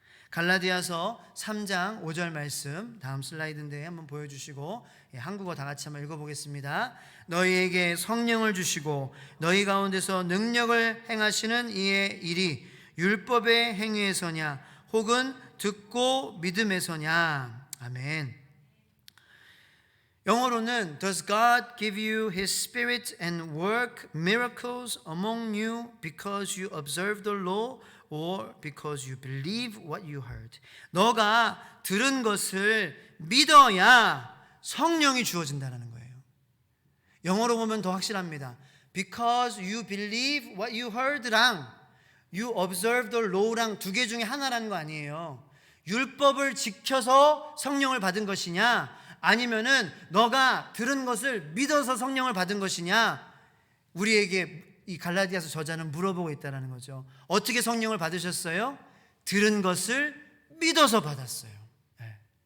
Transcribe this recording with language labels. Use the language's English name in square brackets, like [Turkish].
[Korean] 갈라디아서 3장 5절 말씀, 다음 슬라이드인데 한번 보여주시고, 한국어 다 같이 한번 읽어보겠습니다. 너희에게 성령을 주시고 너희 가운데서 능력을 행하시는 이의 일이 율법의 행위에서냐 혹은 듣고 믿음에서냐. 아멘. 영어로는 [English] Does God give you His Spirit and work miracles among you because you observe the law or because you believe what you heard? [Korean] 너가 들은 것을 믿어야 성령이 주어진다는 거예요. 영어로 보면 더 확실합니다. [English] Because you believe what you heard랑 you observe the law랑 [Korean] 두 개 중에 하나라는 거 아니에요. 율법을 지켜서 성령을 받은 것이냐, 아니면은 너가 들은 것을 믿어서 성령을 받은 것이냐, 우리에게 이 갈라디아서 저자는 물어보고 있다는 거죠. 어떻게 성령을 받으셨어요? 들은 것을 믿어서 받았어요. 네.